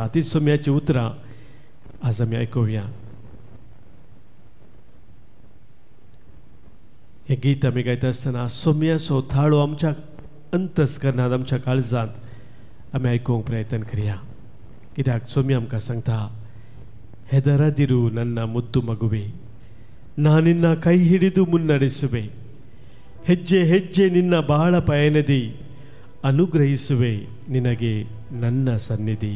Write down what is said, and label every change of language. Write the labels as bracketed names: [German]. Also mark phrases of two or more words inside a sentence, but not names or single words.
[Konkani] ती सोम्याची उतरां आज आमी आयकुया. हें गीत आमी गायता आसतना सोम्याचो थाळो आमच्या अंतस्करणांत, आमच्या काळजांत आमी आयकूंक प्रयत्न करया. कित्याक सोमी आमकां सांगता [Kannada] ಹೆದರದಿರು ನನ್ನ ಮುದ್ದು ಮಗುವೆ, ನಾನಿನ್ನ ಕೈ ಹಿಡಿದು ಮುನ್ನಡೆಸುವೆ. ಹೆಜ್ಜೆ ಹೆಜ್ಜೆ ನಿನ್ನ ಬಾಳ ಪಯಣದಿ ಅನುಗ್ರಹಿಸುವೆ ನಿನಗೆ ನನ್ನ ಸನ್ನಿಧಿ.